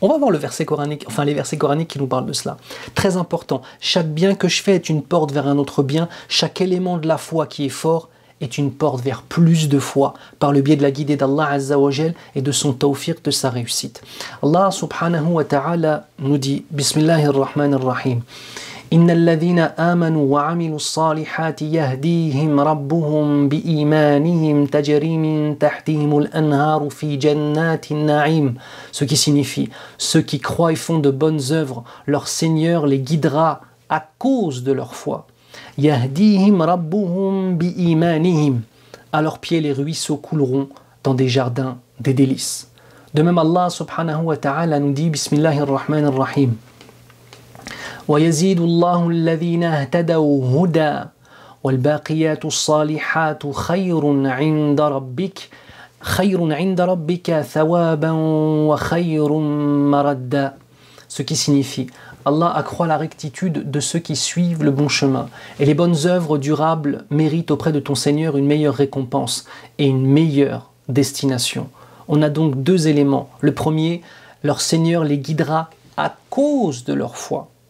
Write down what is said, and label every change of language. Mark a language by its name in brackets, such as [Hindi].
[French] On va voir le verset coranique, enfin les versets coraniques qui nous parlent de cela. Très important, chaque bien que je fais est une porte vers un autre bien. Chaque élément de la foi qui est fort est une porte vers plus de foi par le biais de la guidée d'Allah Azza wa Jal et de son tawfiq, de sa réussite. Allah subhanahu wa ta'ala nous dit Bismillahirrahmanirrahim. [Arabic] إن الذين آمنوا وعملوا الصالحات يهديهم ربهم بإيمانهم تجري من تحتهم الأنهار في جنات النعيم. [French] Ce qui signifie, ceux qui croient et font de bonnes œuvres, leur Seigneur les guidera à cause de leur foi. [Arabic] يهديهم ربهم بإيمانهم. [French] À leurs pieds les ruisseaux couleront dans des jardins des délices. De même Allah subhanahu wa ta'ala nous dit Bismillahirrahmanirrahim. [Arabic] ويزيد الله الذين اهتدوا هدى والباقيات الصالحات خير عند ربك ثوابا وخير مردا. [French] Ce qui signifie Allah accroît la rectitude de ceux qui suivent le bon chemin. Et les bonnes œuvres durables méritent auprès de ton Seigneur une meilleure récompense et une meilleure destination. On a donc deux éléments. Le premier, leur Seigneur les guidera à cause de leur foi.